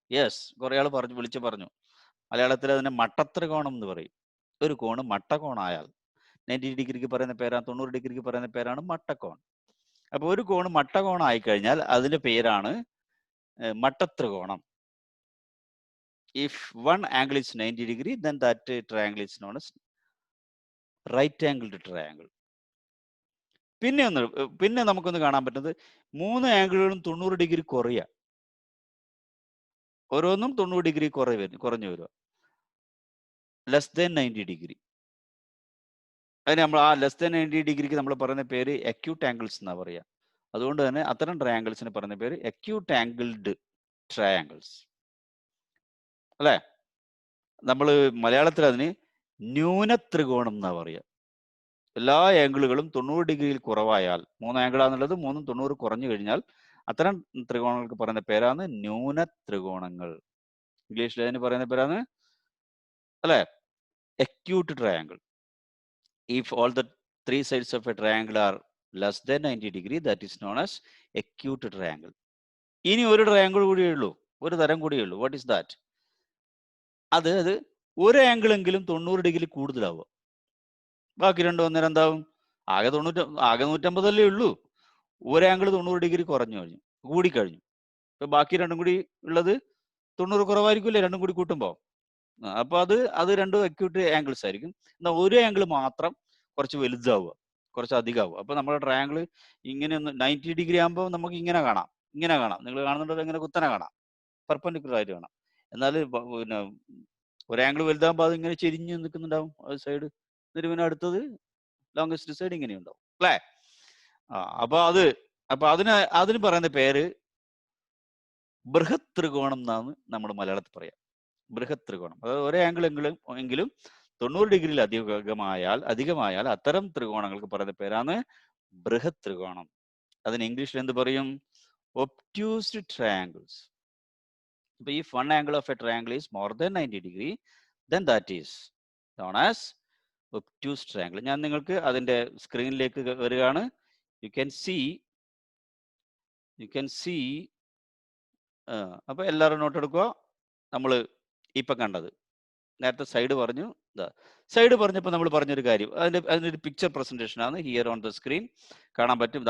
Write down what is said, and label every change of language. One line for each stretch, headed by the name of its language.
Malayalam: Yes, കുറെ ആൾ വിളിച്ചു പറഞ്ഞു. മലയാളത്തിൽ അതിനെ മട്ടത്രികോണം എന്ന് പറയും. ഒരു കോണ് മട്ടകോണായാൽ 90 ഡിഗ്രിക്ക് പറയുന്ന പേരാണ്, 90 ഡിഗ്രിക്ക് പറയുന്ന പേരാണ് മട്ടകോൺ. അപ്പൊ ഒരു കോണ് മട്ടകോണായി കഴിഞ്ഞാൽ അതിന്റെ പേരാണ് മട്ടത്രികോണം.
English: If one angle is 90 degree, then that triangle is known as right angled triangle.
Malayalam: പിന്നെ നമുക്കൊന്ന് കാണാൻ പറ്റുന്നത്, മൂന്ന് ആംഗിളുകളും 90 ഡിഗ്രി കുറയുക, ഓരോന്നും 90 ഡിഗ്രി കുറഞ്ഞു വരിക, ലെസ് ദാൻ 90 ഡിഗ്രി. അതിന് നമ്മൾ ആ ലെസ് ദാൻ 90 ഡിഗ്രിക്ക് നമ്മൾ പറയുന്ന പേര് അക്യൂട്ട് ആംഗിൾസ് എന്നാ പറയുക. അതുകൊണ്ട് തന്നെ അത്തരം ട്രയാങ്കിൾസിന് പറയുന്ന പേര് അക്യൂട്ട് ആംഗിൾഡ് ട്രയാങ്കിൾസ് അല്ലേ? നമ്മൾ മലയാളത്തിൽ അതിന് ന്യൂനത്രികോണം എന്നാ പറയുക. എല്ലാ ആംഗിളുകളും 90 ഡിഗ്രിയിൽ കുറവായാൽ, മൂന്ന് ആംഗിളാന്നുള്ളത് മൂന്നും 90 കുറഞ്ഞു കഴിഞ്ഞാൽ അത്തരം ത്രികോണങ്ങൾക്ക് പറയുന്ന പേരാണ് ന്യൂനത്രികോണങ്ങൾ. ഇംഗ്ലീഷിൽ അതിന് പറയുന്ന പേരാണ് അല്ലേ, acute triangle.
English: If all the three sides of a triangle are less than 90 degree, that is known as acute triangle.
Malayalam: ഇനി ഒരു ട്രയാങ്കിൾ കൂടിയേ ഉള്ളൂ, ഒരു തരം കൂടിയേ ഉള്ളൂ.
English: What is that?
Malayalam: അത് ഒരു ആംഗിൾ എങ്കിലും 90 ഡിഗ്രി കൂടുതലാവുക, ബാക്കി രണ്ടും അന്നേരം എന്താവും? ആകെ 150 അല്ലേ ഉള്ളൂ. ഒരു ആംഗിൾ 90 ഡിഗ്രി കൂടിക്കഴിഞ്ഞു. ഇപ്പൊ ബാക്കി രണ്ടും കൂടി ഉള്ളത് 90 കുറവായിരിക്കില്ലേ രണ്ടും കൂടി കൂട്ടുമ്പോൾ? അപ്പൊ അത് രണ്ടും അക്യൂട്ട് ആംഗിൾസ് ആയിരിക്കും. എന്നാൽ ഒരു ആംഗിൾ മാത്രം കുറച്ച് വലുതാവുക, കുറച്ച് അധികമാവുക. അപ്പൊ നമ്മുടെ ട്രയാങ്കിൾ ഇങ്ങനെ 90 ഡിഗ്രി ആകുമ്പോൾ നമുക്ക് ഇങ്ങനെ കാണാം. നിങ്ങൾ കാണുന്നുണ്ടോ? ഇങ്ങനെ കുത്തനെ കാണാം, പെർപെൻഡിക്കുലർ ആയിട്ട് കാണാം. എന്നാൽ പിന്നെ ഒരു ആംഗിൾ വലുതാകുമ്പോൾ അത് ഇങ്ങനെ ചെരിഞ്ഞ് നിൽക്കുന്നുണ്ടാവും സൈഡ്. എന്നിട്ട് പിന്നെ അടുത്തത് ലോങ്സ്റ്റ് സൈഡ് ഇങ്ങനെ ഉണ്ടാവും അല്ലേ? അപ്പൊ അതിന് പറയുന്ന പേര് ബൃഹത് ത്രികോണം എന്നാണ് നമ്മൾ മലയാളത്തിൽ പറയാം. ബൃഹത് ത്രികോണം. അതായത് ഒരേ ആംഗിൾ എങ്കിലും 90 ഡിഗ്രിയിൽ അധികമായാൽ അത്തരം ത്രികോണങ്ങൾക്ക് പറയുന്ന പേരാണ് ബൃഹത് ത്രികോണം. അതിന് ഇംഗ്ലീഷിൽ എന്ത് പറയും? ഒബ്റ്റ്യൂസ്ഡ് ട്രയാങ്കിൾസ്.
English: ഇപ്പൊ if one angle of a triangle is more than 90 degree, then that is known as obtuse triangle.
Malayalam: ഞാൻ നിങ്ങൾക്ക് അതിന്റെ സ്ക്രീനിലേക്ക് വരികയാണ്.
English: you can see
Malayalam: അപ്പൊ എല്ലാവരും നോട്ട് എടുക്കുക. നമ്മൾ ഇപ്പൊ കണ്ടത് നേരത്തെ സൈഡ് പറഞ്ഞപ്പോൾ നമ്മൾ പറഞ്ഞൊരു കാര്യം, അതിന്റെ ഒരു പിക്ചർ പ്രസന്റേഷൻ ആണ്
English: here on the screen
Malayalam: കാണാൻ പറ്റും.